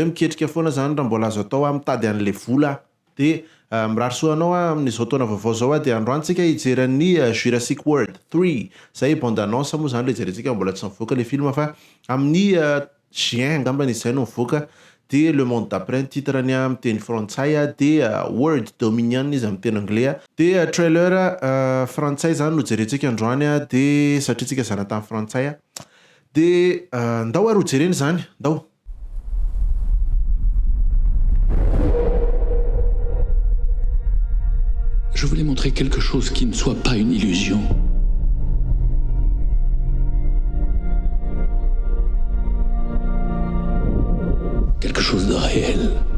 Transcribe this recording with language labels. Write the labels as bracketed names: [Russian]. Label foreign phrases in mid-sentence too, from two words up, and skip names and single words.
[Malagasy] miketrika foana zany raha mbola azo atao mitady an'le vola de mirary soa anao amin'izao taona vaovao zao de androany tsika hijery ny Jurassic World 3 zay [French] bande annonce [Malagasy] moa zany le jerentsika mbola tsy mivoaka le film fa amin'ny juin angambany izay no mivoaka de Le Monde d'après titrany amin'ny teny frantsay de World Dominion izy amin'ny teny anglais de trailer frantsay zany no jerentsika androany de satria tsika zana tamin'ny frantsay de ndao ary ho jereny zany ndao. [French] Je voulais montrer quelque chose qui ne soit pas une illusion. Quelque chose de réel.